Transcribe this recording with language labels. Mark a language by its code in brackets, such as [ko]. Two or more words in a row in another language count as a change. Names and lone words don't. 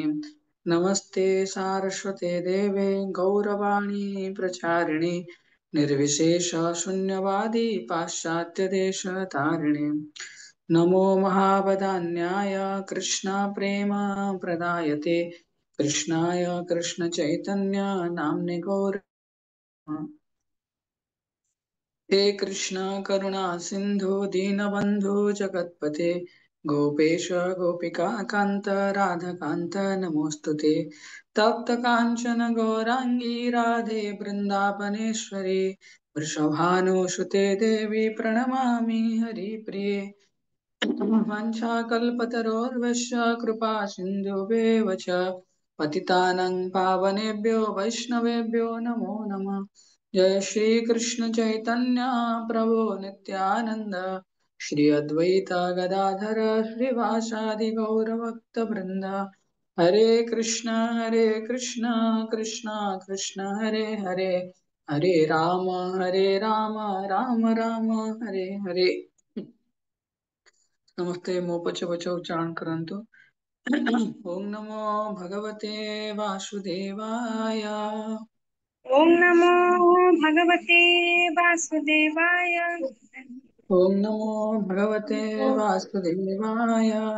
[sa] नमस्ते सारस्वते देवे गौरवाणी प्रचारिणे निर्विशेष शून्यवादी पाश्चात्यदेशतारिणे। नमो महावदान्याय कृष्ण प्रेम प्रदायते कृष्णाय कृष्ण चैतन्य नाम्ने गौर। हे कृष्ण करुणा सिंधु दीनबंधु जगत्पते गोपेश गोपिका कांत राधाकांत नमोस्तुते। तप्त कांचन गौरांगी राधे वृंदावनेश्वरी वृषभानुसुते देवी प्रणमामि हरिप्रिये। वाञ्छाकल्पतरोर्वश्य कृपा सिन्धुभ्येव च पतितानां पावनेभ्यो वैष्णवेभ्यो नमो नमः। जय श्री कृष्ण चैतन्य प्रभु नित्यानंद श्री अद्वैत गदाधर श्रीवासादि गौरभक्तवृंद। हरे कृष्ण कृष्ण कृष्ण हरे हरे हरे राम राम राम हरे हरे। नमस्ते मोपच वच उच्चारण करन्तु। ओम नमो भगवते वासुदेवाय। ओम नमो भगवते वासुदेवाय। ओम नमो भगवते वासुदेवाय।